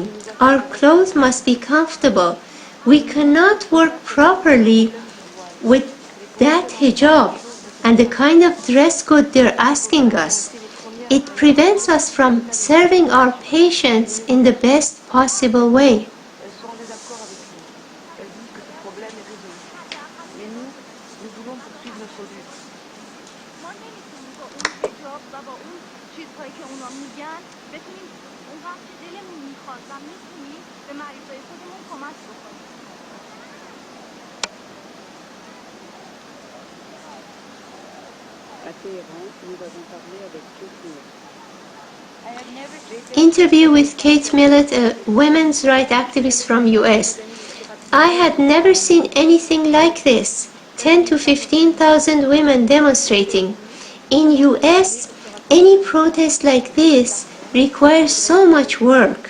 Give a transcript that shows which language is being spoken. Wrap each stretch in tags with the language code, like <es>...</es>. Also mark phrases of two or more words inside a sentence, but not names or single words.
<en>Our clothes must be comfortable. We cannot work properly with that hijab and the kind of dress code they're asking us. It prevents us from serving our patients in the best possible way.</en> <fr>Elles sont en désaccord avec nous. Elles disent que ce problème est résolu. Mais nous voulons poursuivre notre lutte.</fr> <fa>ما نمیتونیم با اون حجاب و با اون چیزهایی که اونا میگن بتونیم اونقدر که دلمون میخواد و میتونیم به مریضای خودمون کمک بکنیم.</fa> <fr>À Téhéran, nous avons parlé avec Kvinner.</fr> <en>Interview with Kate Millett, a women's rights activist from US. I had never seen anything like this. 10 to 15,000 women demonstrating. In US, any protest like this requires so much work.</en>